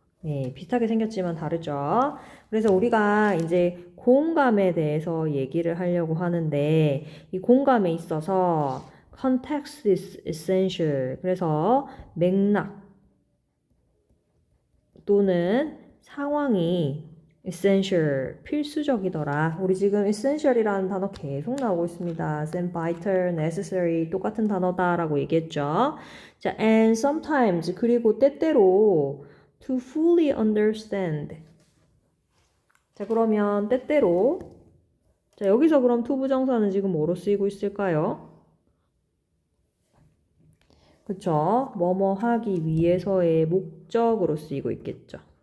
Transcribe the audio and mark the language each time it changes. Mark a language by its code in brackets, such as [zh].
[ko] 네, 비슷하게 생겼지만 다르죠. 그래서 우리가 이제 공감에 대해서 얘기를 하려고 하는데 이 공감에 있어서 [en] context is essential. [ko] 그래서 맥락 또는 상황이 essential, 필수적이더라. 우리 지금 essential이라는 단어 계속 나오고 있습니다. 쌤, vital, necessary 똑같은 단어다라고 얘기했죠. [en] 자, and sometimes [ko] 그리고 때때로 [en] to fully understand. [ko] 자, 그러면 때때로 자, 여기서 그럼 투부정사는 지금 뭐로 쓰이고 있을까요? 그쵸? 뭐뭐 하기 위해서의 목적으로 쓰이고 있겠죠.